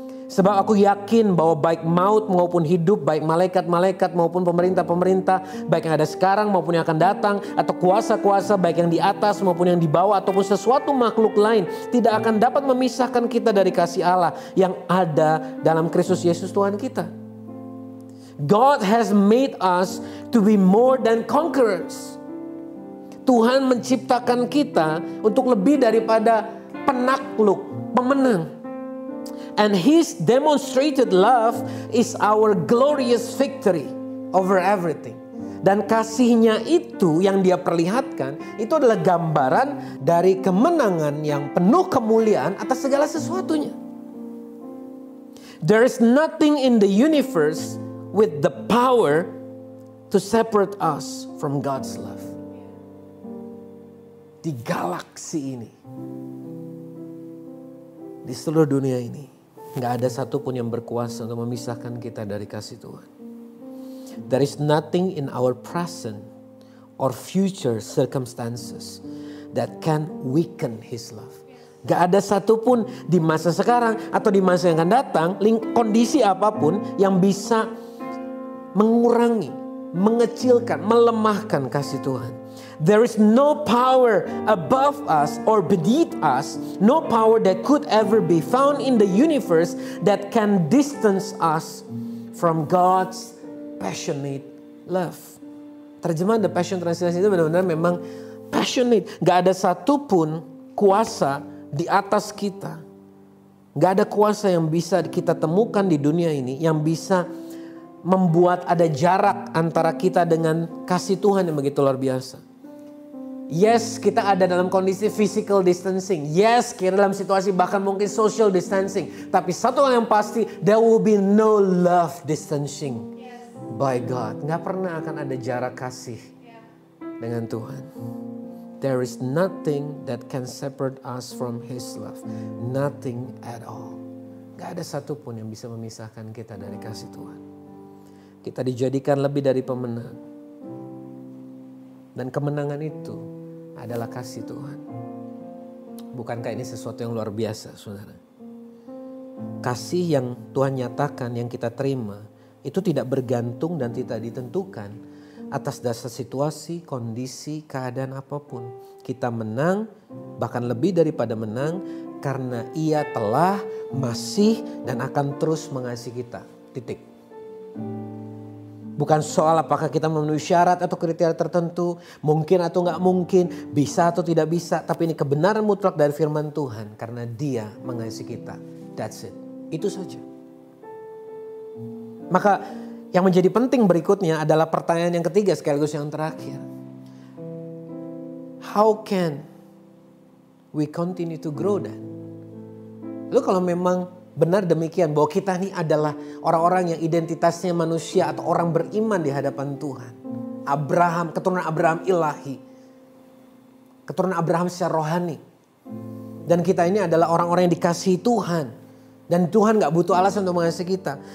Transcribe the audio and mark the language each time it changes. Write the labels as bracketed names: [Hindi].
[Indonesian] Sebab aku yakin bahwa baik maut maupun hidup, baik malaikat-malaikat maupun pemerintah-pemerintah, baik yang ada sekarang maupun yang akan datang, atau kuasa-kuasa baik yang di atas maupun yang di bawah, ataupun sesuatu makhluk lain, tidak akan dapat memisahkan kita dari kasih Allah yang ada dalam Kristus Yesus Tuhan kita. [English] God has made us to be more than conquerors. [Indonesian] Tuhan menciptakan kita untuk lebih daripada penakluk, pemenang. [English] And His demonstrated love is our glorious victory over everything. [Indonesian] Dan kasihnya itu yang Dia perlihatkan, itu adalah gambaran dari kemenangan yang penuh kemuliaan atas segala sesuatunya. [English] There is nothing in the universe with the power to separate us from God's love. [Indonesian] Di galaksi ini, di seluruh dunia ini, gak ada satupun yang berkuasa untuk memisahkan kita dari kasih Tuhan. [English] There is nothing in our present or future circumstances that can weaken His love. [Indonesian] Gak ada satupun di masa sekarang atau di masa yang akan datang, kondisi apapun yang bisa mengurangi, mengecilkan, melemahkan kasih Tuhan. [English] There is no power above us or beneath us, no power that could ever be found in the universe that can distance us from God's passionate love. [Indonesian] Terjemahan The Passion Translation itu benar-benar memang passionate. Gak ada satupun kuasa di atas kita. Gak ada kuasa yang bisa kita temukan di dunia ini yang bisa membuat ada jarak antara kita dengan kasih Tuhan yang begitu luar biasa. Yes, kita ada dalam kondisi physical distancing. Yes, kita dalam situasi bahkan mungkin social distancing. Tapi satu hal yang pasti, [English] there will be no love distancing by God. [Indonesian] Gak pernah akan ada jarak kasih dengan Tuhan. [English] There is nothing that can separate us from His love. Nothing at all. [Indonesian] Gak ada satupun yang bisa memisahkan kita dari kasih Tuhan. Kita dijadikan lebih dari pemenang. Dan kemenangan itu adalah kasih Tuhan. Bukankah ini sesuatu yang luar biasa, saudara? Kasih yang Tuhan nyatakan, yang kita terima, itu tidak bergantung dan tidak ditentukan atas dasar situasi, kondisi, keadaan apapun. Kita menang, bahkan lebih daripada menang, karena Ia telah, masih, dan akan terus mengasihi kita. Titik. Bukan soal apakah kita memenuhi syarat atau kriteria tertentu, mungkin atau nggak mungkin, bisa atau tidak bisa. Tapi ini kebenaran mutlak dari firman Tuhan karena Dia mengasihi kita. [English] That's it. [Indonesian] Itu saja. Maka yang menjadi penting berikutnya adalah pertanyaan yang ketiga sekaligus yang terakhir. [English] How can we continue to grow then? [Indonesian] Lalu kalau memang benar demikian bahwa kita ini adalah orang-orang yang identitasnya manusia atau orang beriman di hadapan Tuhan. Abraham, keturunan Abraham ilahi. Keturunan Abraham secara rohani. Dan kita ini adalah orang-orang yang dikasihi Tuhan. Dan Tuhan gak butuh alasan untuk mengasihi kita.